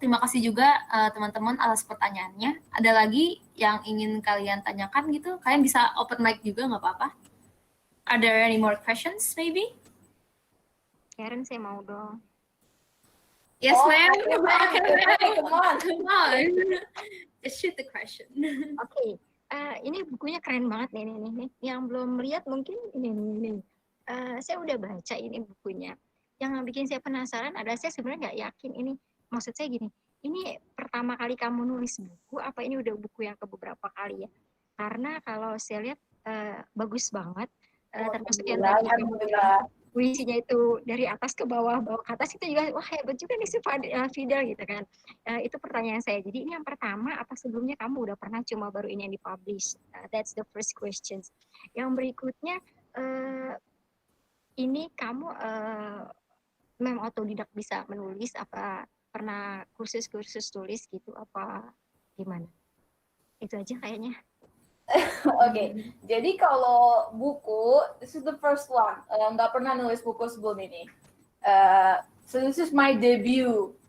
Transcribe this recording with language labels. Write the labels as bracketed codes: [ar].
[id] Terima kasih juga teman-teman atas pertanyaannya. Ada lagi yang ingin kalian tanyakan gitu? Kalian bisa open mic juga, nggak apa-apa. [en] Are there any more questions maybe? [id] Karen, saya mau dong. [en] Yes, ma'am. Come on. Just shoot the question. [id] Oke. Ini bukunya keren banget nih. Yang belum lihat mungkin ini. Saya udah baca ini bukunya. Yang bikin saya penasaran adalah saya sebenarnya nggak yakin ini. Maksud saya gini, ini pertama kali kamu nulis buku, apa ini udah buku yang beberapa kali ya? Karena kalau saya lihat bagus banget. Termasuk yang tadi puisinya itu dari atas ke bawah ke atas, itu juga wah hebat juga nih si Fidel gitu kan. Itu pertanyaan saya. Jadi ini yang pertama, apa sebelumnya kamu udah pernah cuma baru ini yang dipublish? [en] That's the first question. [id] Yang berikutnya, ini kamu memang otodidak bisa menulis, apa pernah kursus tulis gitu, apa gimana? Itu aja kayaknya. [en] Oke, [id] jadi kalau buku, [en] this is the first one. [id] Nggak pernah nulis buku sebelum ini. [en] So this is my debut.